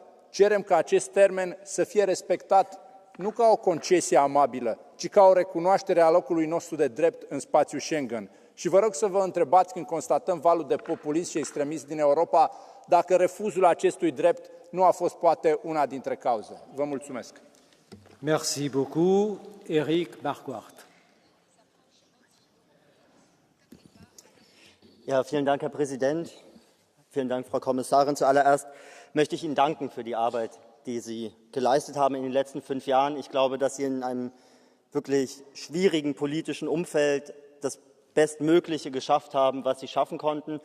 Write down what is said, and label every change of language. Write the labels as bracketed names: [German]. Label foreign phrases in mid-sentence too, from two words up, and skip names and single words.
[Romanian] Cerem ca acest termen să fie respectat nu ca o concesie amabilă, ci ca o recunoaștere a locului nostru de drept în spațiul Schengen. Și vă rog să vă întrebați, când constatăm valul de populism și extremism din Europa, dacă refuzul acestui drept nu a fost poate una dintre cauze. Vă mulțumesc. [French] Merci beaucoup. Eric Marquardt. [German] Ja, vielen Dank, Herr Präsident. Vielen Dank, Frau Kommissarin. Zuallererst möchte ich Ihnen danken für die Arbeit, die Sie geleistet haben in den letzten 5 Jahren. Ich glaube, dass Sie in einem wirklich schwierigen politischen Umfeld das Bestmögliche geschafft haben, was Sie schaffen konnten.